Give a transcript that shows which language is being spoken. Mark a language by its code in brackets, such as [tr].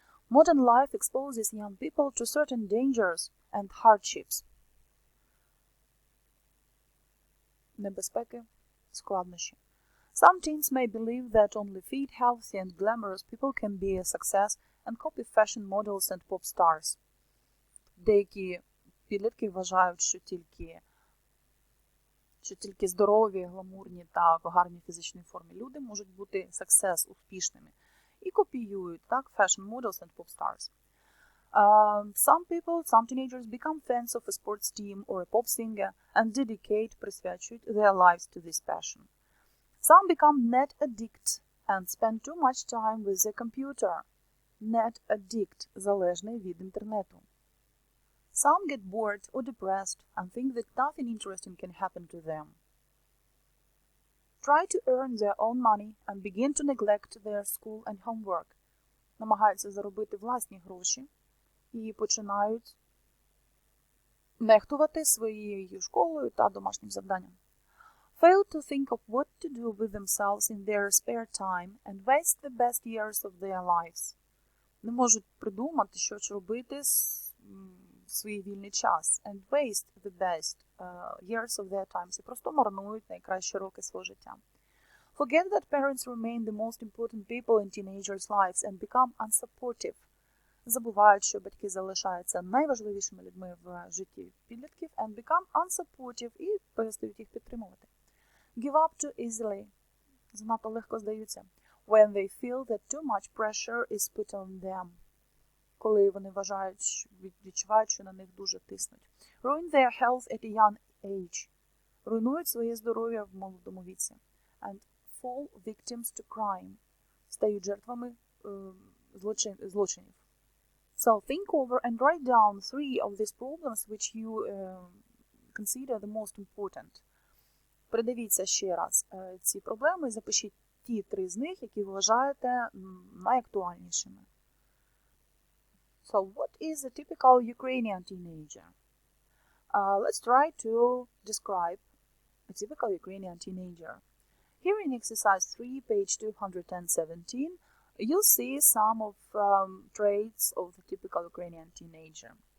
[en] Modern life exposes young people to certain dangers and hardships. [uk] Небезпеки, складнощі. [en] Some teens may believe that only fit, healthy, and glamorous people can be a success and copy fashion models and pop stars. [uk] Деякі підлітки вважають, що тільки здорові, гламурні та в гарній фізичній формі люди можуть бути success, успішними. І копіюють, так, [en] fashion models and pop stars. Some teenagers become fans of a sports team or a pop singer and [uk] присвячують [en] their lives to this passion. Some become net addict and spend too much time with the computer. Net addict [uk] – залежний від інтернету. [en] Some get bored or depressed and think that nothing interesting can happen to them. Try to earn their own money and begin to neglect their school and homework. [uk] Намагаються заробити власні гроші і починають нехтувати своєю школою та домашнім завданням. [en] Fail to think of what to do with themselves in their spare time and waste the best years of their lives. [uk] Не можуть придумати, що ж робити в свій вільний час. [en] And waste the best years of their times. [uk] І просто марнують найкращі роки свого життя. [en] Forget that parents remain the most important people in teenagers' lives and become unsupportive. [uk] Забувають, що батьки залишаються найважливішими людьми в житті підлітків [en] and become unsupportive [uk] і перестають їх підтримувати. [en] Give up too easily. [uk] Занадто легко здаються. [en] When they feel that too much pressure is put on them. [uk] Коли вони відчувають, що на них дуже тиснуть. [en] Ruin their health at a young age. [uk] Руйнують своє здоров'я в молодому віці. [en] And fall victims to crime. [uk] Стають жертвами злочинів. [en] So think over and write down 3 of these problems which you consider the most important. [uk] Придивіться ще раз ці проблеми і запишіть ті 3 з них, які вважаєте найактуальнішими. [en] So, what is a typical Ukrainian teenager? Let's try to describe a typical Ukrainian teenager. Here in exercise 3, page 217, you'll see some of traits of the typical Ukrainian teenager.